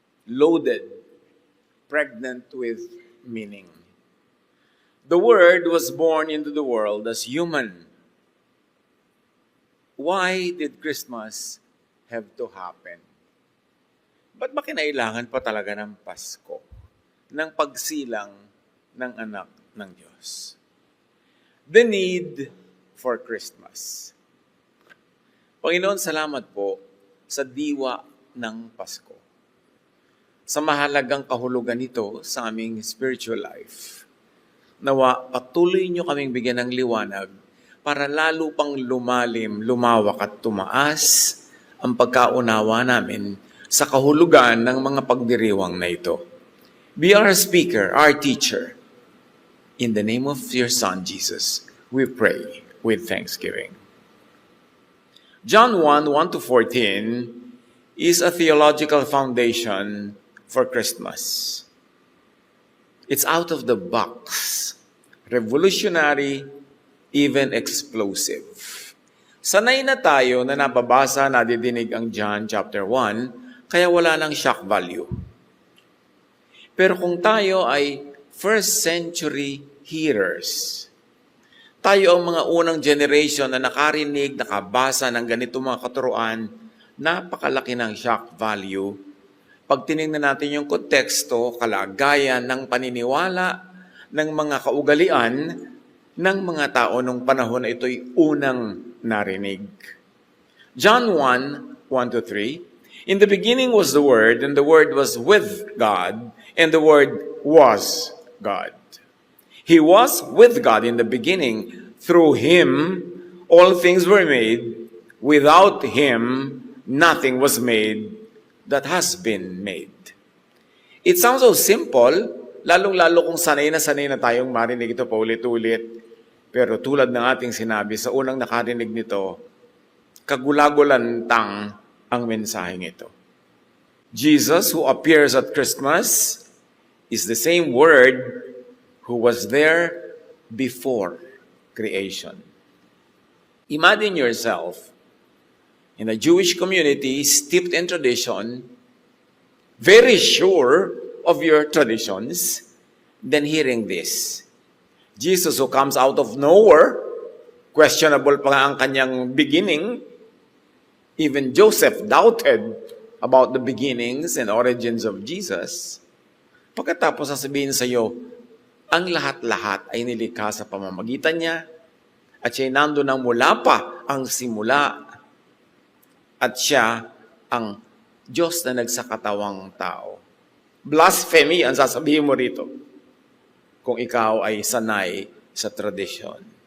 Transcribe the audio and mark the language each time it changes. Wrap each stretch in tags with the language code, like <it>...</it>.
<en>Loaded, pregnant with meaning. The Word was born into the world as human. Why did Christmas have to happen?</en> <tl>Ba't ba kinailangan pa talaga ng Pasko? Ng pagsilang ng anak ng Diyos?</tl> <en>The need for Christmas.</en> <tl>Panginoon, salamat po sa diwa ng Pasko. Sa mahalagang kahulugan nito sa aming spiritual life. Nawa, patuloy niyo kaming bigyan ng liwanag para lalo pang lumalim, lumawak at tumaas ang pagkaunawa namin sa kahulugan ng mga pagdiriwang na ito.</tl> <en>Be our speaker, our teacher. In the name of your Son, Jesus, we pray with thanksgiving. John 1:1-14 is a theological foundation for Christmas. It's out of the box, revolutionary, even explosive.</en> <tl>Sanay na tayo na nababasa, nadidinig ang John chapter 1, kaya wala nang shock value. Pero kung tayo ay</tl> <en>first century hearers,</en> <tl>tayo ang mga unang generation na nakarinig, nakabasa ng ganito mga katuruan, napakalaki ng shock value. Pag tinignan natin yung konteksto, kalagayan ng paniniwala, ng mga kaugalian, ng mga tao nung panahon na ito'y unang narinig.</tl> <en>John 1:1-3, In the beginning was the Word, and the Word was with God, and the Word was God. He was with God in the beginning. Through Him, all things were made. Without Him, nothing was made that has been made. It sounds so simple,</en> <tl>lalong-lalo kung sanay na tayong marinig ito paulit-ulit. Pero tulad ng ating sinabi, sa unang nakarinig nito, kagulagulantang ang mensaheng ito.</tl> <en>Jesus, who appears at Christmas, is the same Word who was there before creation. Imagine yourself in a Jewish community steeped in tradition, very sure of your traditions, then hearing this.</en> <tl>Jesus who comes out of nowhere, questionable pa nga ang kanyang beginning.</tl> <en>Even Joseph doubted about the beginnings and origins of Jesus.</en> <tl>Pagkatapos sasabihin sa iyo, ang lahat-lahat ay nilikha sa pamamagitan niya at siya'y nandun nang mula pa ang simula at siya ang Diyos na nagsakatawang tao. Blasphemy ang sasabihin mo rito kung ikaw ay sanay sa tradisyon.</tl>